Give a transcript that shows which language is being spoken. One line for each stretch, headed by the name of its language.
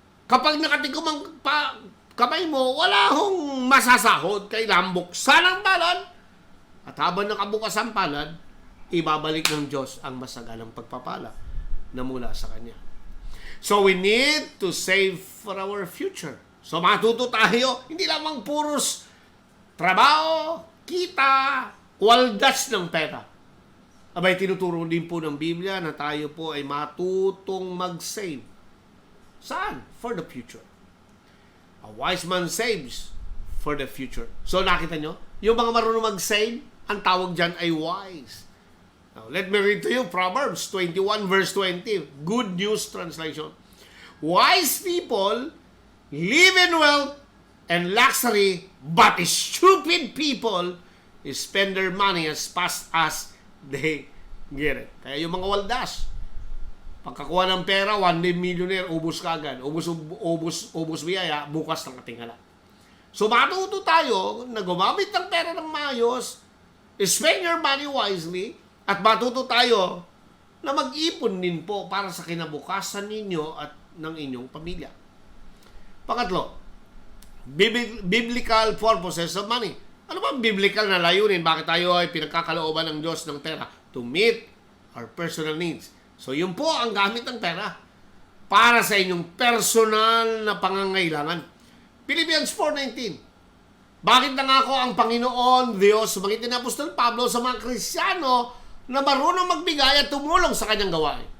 Filipino: Kapag nakatikom ang kamay mo, wala akong masasahod. Kailangan buksan ang palad. At habang nakabukas ang palad, ibabalik ng Diyos ang masaganang pagpapala na mula sa Kanya.
English: So we need to save for our future.
Filipino: So matuto tayo, hindi lamang puros trabaho, kita, waldas ng pera. Abay, tinuturo din po ng Biblia na tayo po ay matutong mag-save.
English: Saan? For the future. A wise man saves for the future.
Filipino: So nakita nyo, yung mga marunong mag-save, ang tawag dyan ay wise.
English: Now, let me read to you Proverbs 21 verse 20. Good News Translation. Wise people live in wealth and luxury, but stupid people spend their money as fast as they get it.
Filipino: Kaya yung mga waldas, pagkakuha ng pera,
English: one day millionaire,
Filipino: ubos kagad. Ubos biyaya, bukas ng katingala. So matuto tayo na gumamit ng pera ng maayos,
English: spend your money wisely,
Filipino: at matuto tayo na mag-ipon din po para sa kinabukasan ninyo at ng inyong pamilya.
English: Pangatlo, biblical purposes of money.
Filipino: Ano ba biblical na layunin? Bakit tayo ay pinagkakalooban ng Diyos ng pera?
English: To meet our personal needs.
Filipino: So yun po ang gamit ng pera para sa inyong personal na pangangailangan. Philippians 4:19. Bakit nangako ang Panginoon Diyos, sumagitan ni Apostol Pablo sa mga Kristiyano na marunong magbigay at tumulong sa kanyang gawain?